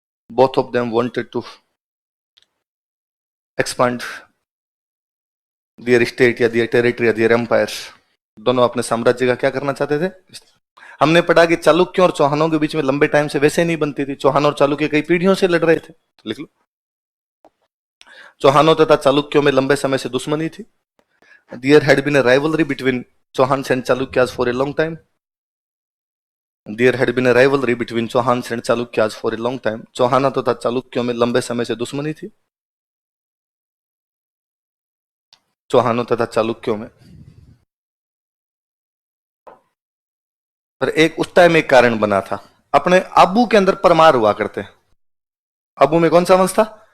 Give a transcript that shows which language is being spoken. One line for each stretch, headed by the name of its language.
English: Both of them wanted to expand their state या their territory या their empire.
Hindi: दोनों अपने साम्राज्य का क्या करना चाहते थे? हमने पढ़ा कि चालुक्यों और चौहानों के बीच में लंबे टाइम से वैसे नहीं बनती थी। चौहान और चालुक्य कई पीढ़ियों से लड़ रहे थे। तो लिख लो, चौहानों तथा चालुक्यों में लंबे समय से दुश्मनी थी।
English: There had been a rivalry between Chauhans and Chalukyas for a long time. There had been a rivalry between Chauhans and Chalukyas for a long time.
Hindi: चौहानों तथा चालुक्यों में लंबे समय से दुश्मनी थी। चौहानों तथा चालुक्यों में, पर एक उस टाइम एक कारण बना था। अपने आबू के अंदर परमार हुआ करते। आबू में कौन सा वंश था?